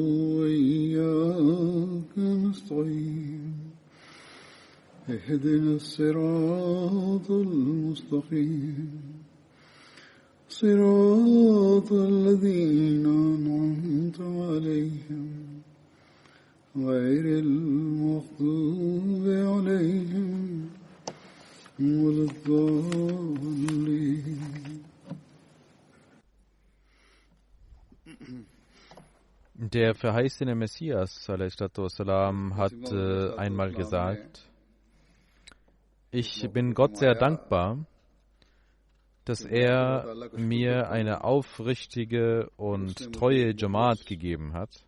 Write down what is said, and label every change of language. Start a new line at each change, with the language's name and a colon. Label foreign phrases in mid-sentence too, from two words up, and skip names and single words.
Arabic: وإياك نستعين اهدنا الصراط المستقيم صراط الذين أنعمت عليهم غير المغضوب عليهم ولا الضالين.
German: Der verheißene Messias ﷺ hat einmal gesagt: Ich bin Gott sehr dankbar, dass er mir eine aufrichtige und treue Jamaat gegeben hat.